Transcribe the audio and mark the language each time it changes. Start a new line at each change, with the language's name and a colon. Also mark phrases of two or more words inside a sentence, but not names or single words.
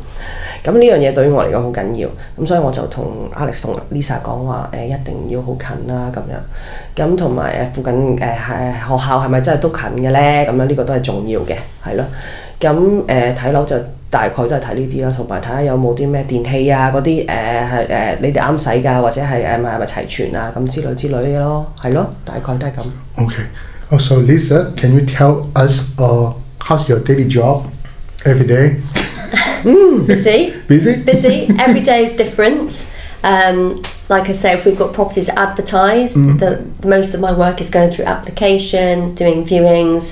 Cantonese: 咁呢樣嘢對於我嚟講好緊要，咁所以我就同 Alex 同 Lisa 講話一定要好近啦咁樣，咁同埋附近學校係咪真係都近嘅咧？咁樣呢個都係重要嘅，係咯。咁睇樓就大概都係睇呢啲啦，同埋睇下有冇啲咩電器啊嗰啲係你哋啱使㗎，或者係係咪齊全啊咁之類嘅咯，係咯，大概都係咁。
English: Okay. Also, Lisa, can you tell us how's your daily job every day? Busy. Busy? It's busy. Every day is different. Like I say, if we've got properties advertised, the most of my work is going through applications, doing viewings.